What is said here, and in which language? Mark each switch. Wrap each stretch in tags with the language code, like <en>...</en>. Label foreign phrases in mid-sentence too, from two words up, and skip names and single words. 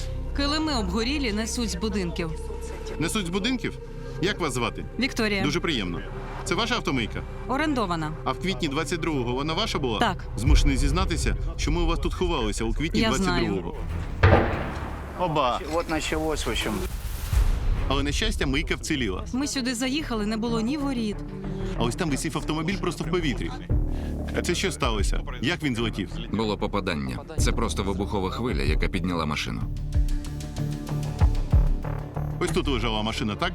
<uk>Килими обгорілі несуть з будинків. Несуть з будинків? Як вас звати? Вікторія. Дуже приємно. Це ваша автомийка? Орендована. А в квітні 22-го вона ваша була? Так. Змушений зізнатися, що ми у вас тут ховалися у квітні Я 22-го. знаю.</uk> <ru>Оба. Вот началось, в общем.</ru> <uk>Але, на щастя, мийка вціліла. Ми сюди заїхали, не було ні воріт. А ось там висів автомобіль просто в повітрі. Це що сталося? Як він злетів? Було попадання. Це просто вибухова хвиля, яка підняла машину. Ось тут лежала машина, так?</uk>